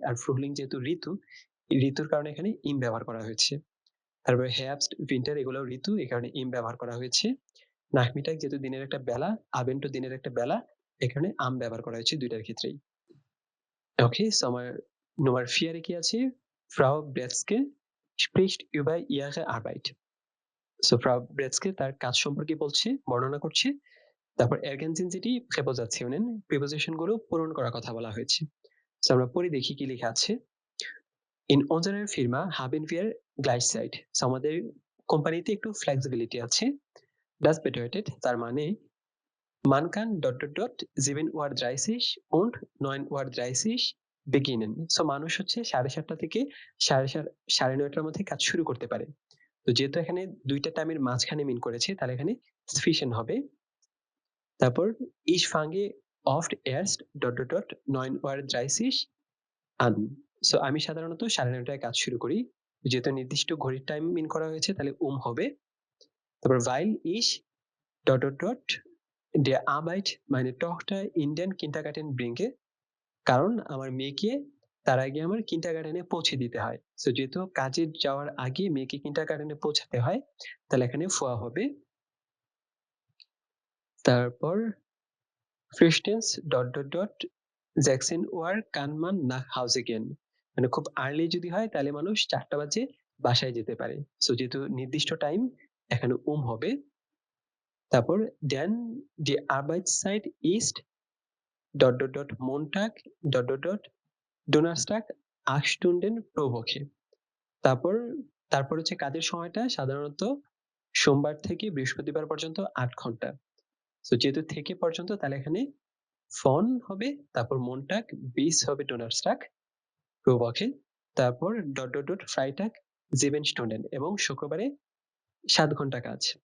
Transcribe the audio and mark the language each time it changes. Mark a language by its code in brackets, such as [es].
[bn] আর ফ্রুহলিং যেহেতু ঋতু, ঋতুর কারণে এখানে ইম ব্যবহার করা হয়েছে। তারপরে হেয়ার্বস্ট, উইন্টার এগুলোও ঋতু, এই কারণে ইম ব্যবহার করা হয়েছে। নাহমিটাগ যেহেতু দিনের একটা বেলা, আবেন্টও দিনের একটা বেলা, এখানে আম ব্যবহার করা হয়েছে দুইটার ক্ষেত্রেই। ওকে, সো আমার Nummer 4 এ কি আছে? [de] Frau Bretzke spricht über ihre Arbeit. [bn] So Frau Bretzke তার কাজ সম্পর্কে বলছে, বর্ণনা করছে। তারপর [de] ergänzen Sie die Präpositionen, [bn] preposition গুলো পূরণ করার কথা বলা হয়েছে। সো আমরা পড়ে দেখি কি লেখা আছে। [de] In unserer Firma haben wir Gleitzeit. [bn] So আমাদের কোম্পানিতে একটু ফ্লেক্সিবিলিটি আছে। [de] Das bedeutet, [bn] তার মানে [de] man kann ... 7:30 Uhr und 9:30 Uhr beginnen. [bn] So মানুষ হচ্ছে 7:30 থেকে 9:30 মধ্যে কাজ শুরু করতে পারে। তো যেহেতু এখানে দুইটা টাইমের মাঝখানে মিন করেছে, তাহলে এখানে zwischen হবে। তারপর [de] ich fange oft erst ... 9:30 Uhr an. [bn] So আমি সাধারণত 9:30টায় কাজ শুরু করি। যেহেতু নির্দিষ্ট ঘড়ির টাইম মিন করা হয়েছে, তাহলে হবে। তারপর [de] weil ich ... der Arbeit meine Tochter in den Kindergarten bringe, [bn] কারণ আমার মেয়েকে তার আগে আমার কিন্ডারগার্টেনে পৌঁছে দিতে হয়। সো যেহেতু কাজে যাওয়ার আগে মেয়েকে কিন্ডারগার্টেনে পৌঁছাতে হয়, তাহলে এখানে ফোয়া হবে। তারপর ফ্রিস্টেন্স ... [de] 16 Uhr kann man nach Hause gehen, [bn] মানে খুব আর্লি যদি হয় তাহলে মানুষ 4টা বাজে বাসায় যেতে পারে। সো যেহেতু নির্দিষ্ট টাইম, এখানে হবে। তারপর [de] then die Arbeitszeit ist ... Montag ... Donnerstag 8 Stunden pro Woche. [bn] তারপর হচ্ছে কাজের সময়টা সাধারণত সোমবার থেকে বৃহস্পতিবার পর্যন্ত 8 ঘন্টা। সো যেহেতু থেকে পর্যন্ত, তাহলে এখানে von হবে, তারপর [de] Montag bis [bn] হবে [de] Donnerstag pro Woche, [bn] তারপর ... [de] Freitag 7 Stunden [bn] এবং শুক্রবারে 7 ঘন্টা কাজ।